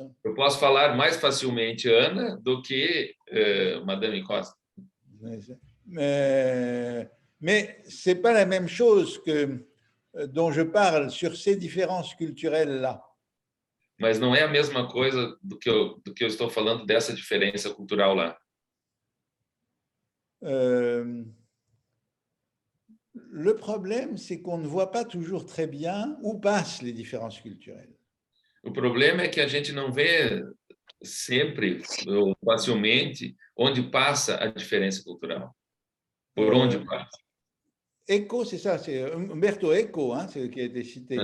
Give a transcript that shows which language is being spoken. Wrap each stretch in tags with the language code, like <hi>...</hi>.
<pt>eu posso falar mais facilmente Ana do que Madame Costa.</pt> <fr>Mais ce n'est pas la même chose que dont je parle sur ces différences culturelles-là.</fr> <pt>Mas não é a mesma coisa do que eu estou falando dessa diferença cultural lá.</pt> <fr>Le problème, c'est qu'on ne voit pas toujours très bien où passent les différences culturelles.</fr> <pt>O problema é que a gente não vê sempre ou facilmente onde passa a diferença cultural. Por onde passa.</pt> <fr>Eco, c'est ça, c'est Umberto Eco, hein, c'est qui a été cité.</fr>